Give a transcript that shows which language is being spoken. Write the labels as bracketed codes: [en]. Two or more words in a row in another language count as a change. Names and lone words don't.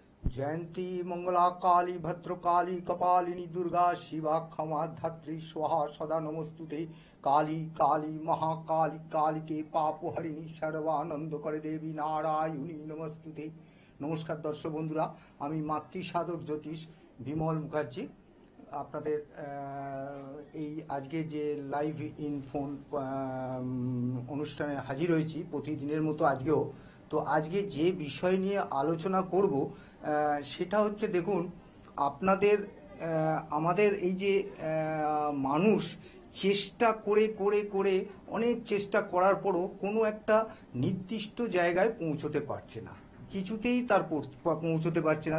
[sa] जयंती मंगला काली भद्रकाली कपालिनी दुर्गा शिवा क्षमा धात्री स्वाहा सदा नमस्तुते काली काली महाकाली काली के पाप हरिणी सर्वानंद करे देवी नारायणी नमस्तुते। [bn] নমস্কার দর্শক বন্ধুরা, আমি মাতৃ সাধক জ্যোতিষ বিমল মুখার্জি আপনাদের এই আজকে যে [en] live in phone [bn] অনুষ্ঠানে হাজির হয়েছি প্রতিদিনের মতো আজকেও। তো আজকে যে বিষয় নিয়ে আলোচনা করব সেটা হচ্ছে, দেখুন আপনাদের আমাদের এই যে মানুষ চেষ্টা করে করে করে অনেক চেষ্টা করার পরও কোনো একটা নির্দিষ্ট জায়গায় পৌঁছতে পারছে না, কিছুতেই তার পৌঁছতে পারছে না।